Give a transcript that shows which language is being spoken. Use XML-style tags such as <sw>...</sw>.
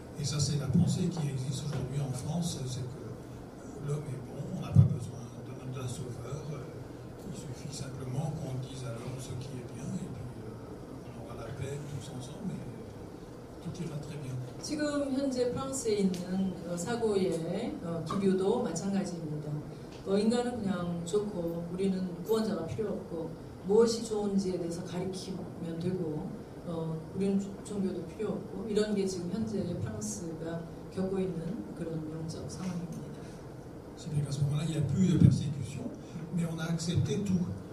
<fr>Et ça, c'est la pensée qui existe aujourd'hui en France, c'est que l'homme est bon, on n'a pas besoin d'un sauveur. Il suffit simplement qu'on dise à l'homme ce qui est bien et puis on aura la paix tous ensemble et tout ira très bien.</fr> <ko>지금 현재 프랑스에 있는 사고의 기류도 마찬가지입니다. 인간은 그냥 좋고 우리는 구원자가 필요 없고 무엇이 좋은지에 대해서 가리키면 되고 우리는 종교도 필요 없고 이런 게 지금 현재 프랑스가 겪고 있는 그런 영적 상황입니다.</ko> <fr>C'est bien qu'à ce moment-là, il n'y a plus de persécution, mais on a accepté tout.</fr>